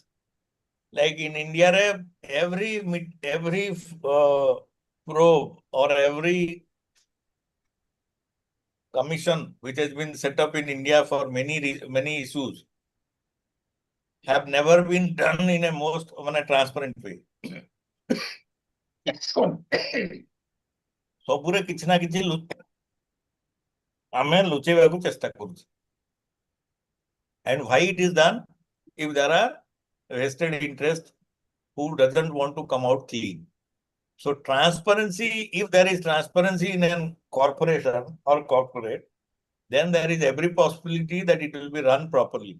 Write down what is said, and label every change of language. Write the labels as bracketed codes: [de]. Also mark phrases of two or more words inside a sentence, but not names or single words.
[en] Like in India, every probe or every commission which has been set up in India for many issues have never been done in a most transparent way. [or] ସବୁରେ କିଛି ନା କିଛି ଆମେ ଲୁଚେବାକୁ ଚେଷ୍ଟା କରୁଛ. [en] And why it is done? If there are vested interests who doesn't want to come out clean. So transparency, if there is transparency in a corporation or corporate, then there is every possibility that it will be run properly.